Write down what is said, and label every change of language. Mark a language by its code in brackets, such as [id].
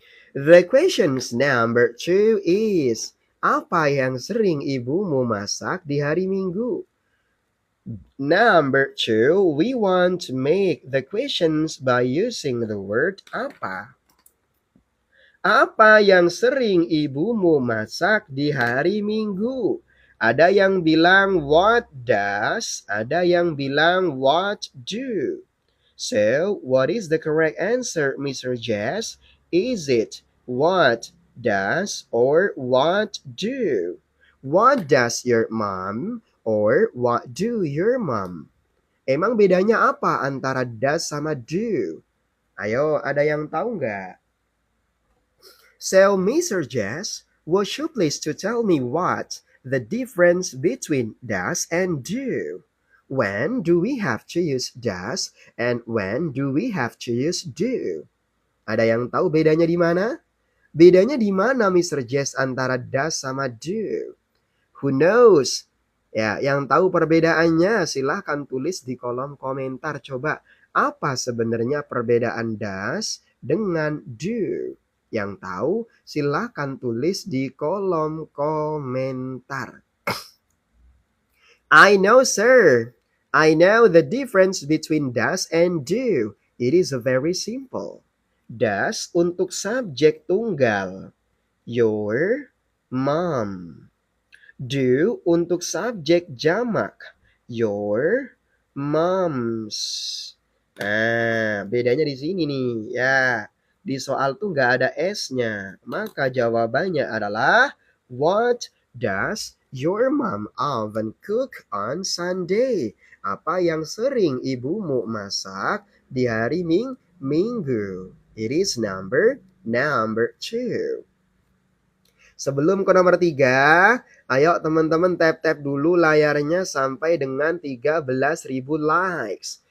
[en] The questions number 2 is, [id] apa yang sering ibumu masak di hari Minggu? [en] Number 2, we want to make the questions by using the word apa. [id] Apa yang sering ibumu masak di hari Minggu? Ada yang bilang [en] what does, [id] ada yang bilang [en] what do. So, what is the correct answer, Mr. Jess? Is it what does or what do? What does your mom or what do your mom? [id] Emang bedanya apa antara does sama do? Ayo, ada yang tahu nggak? [en] So, [id] Mr. [en] Jess, would you please to tell me what the difference between does and do? When do we have to use does and when do we have to use do? [id] Ada yang tahu bedanya di mana? Bedanya di mana, Mr. Jess, antara does sama do? [en] Who knows? [id] Ya, yang tahu perbedaannya silahkan tulis di kolom komentar. Coba, apa sebenarnya perbedaan does dengan do? Yang tahu silahkan tulis di kolom komentar. [en] I know, sir. I know the difference between does and do. It is very simple. Does [id] untuk subjek tunggal. [en] Your mom. [id] Do untuk subjek jamak. [en] Your moms. [id] Nah, bedanya di sini nih. Ya, di soal tuh nggak ada S-nya. Maka jawabannya adalah, [en] what does your mom often cook on Sunday? [id] Apa yang sering ibumu masak di hari Minggu? [en] It is number 2. [id] Sebelum ke nomor 3, ayo teman-teman tap-tap dulu layarnya sampai dengan 13.000 likes.